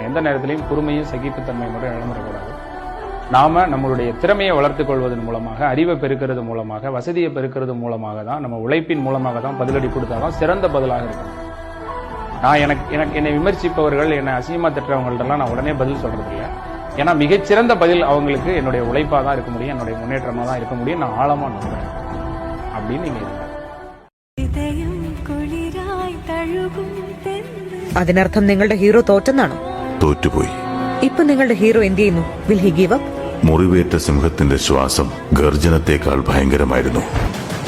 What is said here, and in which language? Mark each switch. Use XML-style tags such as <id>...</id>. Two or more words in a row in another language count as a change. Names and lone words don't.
<ta>எந்த நேரத்திலையும் பொறுமையும் சகிப்புத்தன்மை மட்டும் இழந்துடக்கூடாது. நாம நம்மளுடைய திறமையை வளர்த்துக் கொள்வதன் மூலமாக, அறிவை பெருக்கிறது மூலமாக, வசதியை பெருக்கிறது மூலமாக தான், நம்ம உழைப்பின் மூலமாக தான் பதிலடி கொடுத்தாதான் சிறந்த பதிலாக இருக்கும். நான் என்னை விமர்சிப்பவர்கள், என்னை அசிங்கமா திட்டுறவங்கள்ட்டெல்லாம் நான் உடனே பதில் சொல்றது இல்லை. ஏன்னா மிகச்சிறந்த பதில் அவங்களுக்கு என்னுடைய உழைப்பா தான் இருக்க முடியும், என்னுடைய முன்னேற்றமா தான் இருக்க முடியும். நான் ஆழமா நம்புறேன் அப்படின்னு நீங்க இருக்க.</ta> <ml>അതിനർത്ഥം നിങ്ങളുടെ ഹീറോ തോറ്റെന്നാണോ? തോറ്റുപോയി. ഇപ്പൊ നിങ്ങളുടെ ഹീറോ എന്ത് ചെയ്യുന്നു?</ml> <en>will he give up?</en> <ml>മുറിവേറ്റ സിംഹത്തിന്റെ ശ്വാസം ഗർജനത്തെക്കാൾ ഭയങ്കരമായിരുന്നു.</ml>